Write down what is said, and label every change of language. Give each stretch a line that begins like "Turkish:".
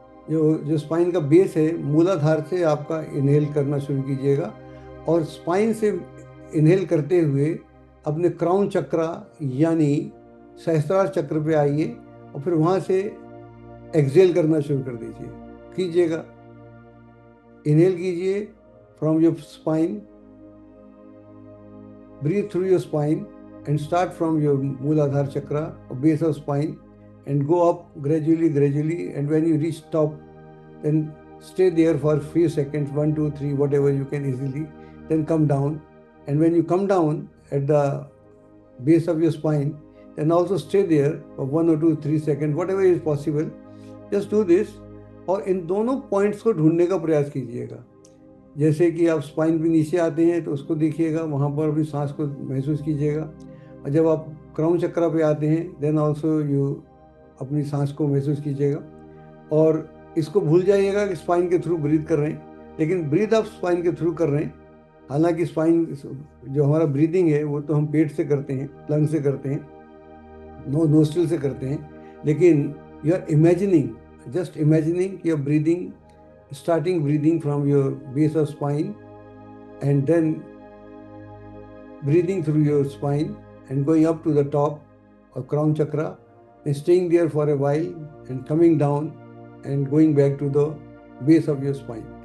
Hindi: जो स्पाइन का बेस है, मूलाधार से आपका इनहेल करना शुरू कीजिएगा, और स्पाइन से इनहेल करते हुए अपने क्राउन चक्र यानी सहस्त्रार चक्र पे आइए, और फिर वहाँ से एक्सहेल करना शुरू कर दीजिए। कीजिएगा, इनहेल कीजिए
English: From your spine, breathe through your spine and start from your Mooladhara chakra or base of spine and go up gradually, and when you reach top, then stay there for a few seconds, 1, 2, 3, whatever you can easily, then come down. And when you come down at the base of your spine, then also stay there for 1 or 2, 3 seconds, whatever is possible. Just do this,
Hindi: और इन दोनों points को ढूंढने का प्रयास कीजिएगा। जैसे कि आप स्पाइन पे नीचे आते हैं तो उसको देखिएगा, वहाँ पर अपनी सांस को महसूस कीजिएगा, और जब आप क्राउन चक्र पे आते हैं
English: then also you
Hindi: अपनी सांस को महसूस कीजिएगा। और इसको भूल जाइएगा कि स्पाइन के थ्रू ब्रीथ कर रहे हैं, लेकिन ब्रीथ आप स्पाइन के थ्रू कर रहे हैं। हालांकि स्पाइन जो हमारा ब्रीदिंग है वो तो हम पेट से करते हैं, लंग से करते हैं, नोस्ट्रिल से करते हैं, लेकिन
English: You are imagining, just imagining you are breathing, starting breathing from your base of spine and then breathing through your spine and going up to the top of crown chakra and staying there for a while and coming down and going back to the base of your spine.